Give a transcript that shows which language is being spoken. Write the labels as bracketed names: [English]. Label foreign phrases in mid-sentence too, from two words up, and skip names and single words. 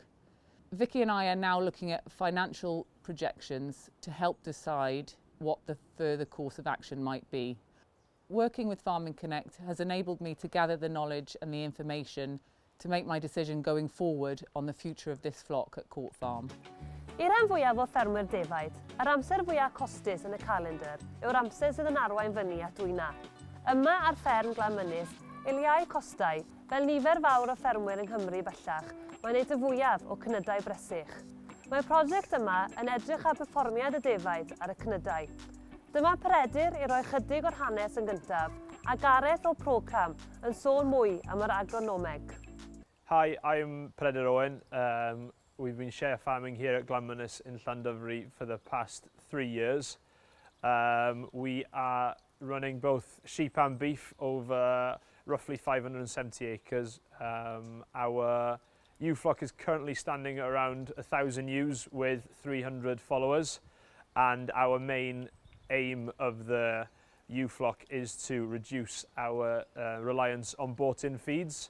[English] Vicky and I are now looking at financial projections to help decide what the further course of action might be. Working with Farming Connect has enabled me to gather the knowledge and the information to make my decision going forward on the future of this flock at Court Farm. [Welsh] I'r rhan fwyaf o ffermwyr defaid, yr amser fwyaf costus yn y calendar yw'r amser sydd yn arwain fyny at dwyna. Yma ar fferm Glanmynys, iliau costau, fel nifer fawr o ffermwyr yng Nghymru bellach, mae'n neud y fwyaf o cnydau bresych. Mae'r prosiect yma yn edrych ar perfformiad y defaid ar y cnydau. Dyma Peredur i roi chydig o'r hanes yn gyntaf, a Gareth o Procam yn sôn mwy am yr agronomeg. [English] Hi, I'm Peredur Owen. We've been share farming here at Glanmynys in Llandovery for the past 3 years. We are running both sheep and beef over roughly 570 acres. Our ewe flock is currently standing at around 1,000 ewes with 300 followers, and our main aim of the ewe flock is to reduce our reliance on bought-in feeds.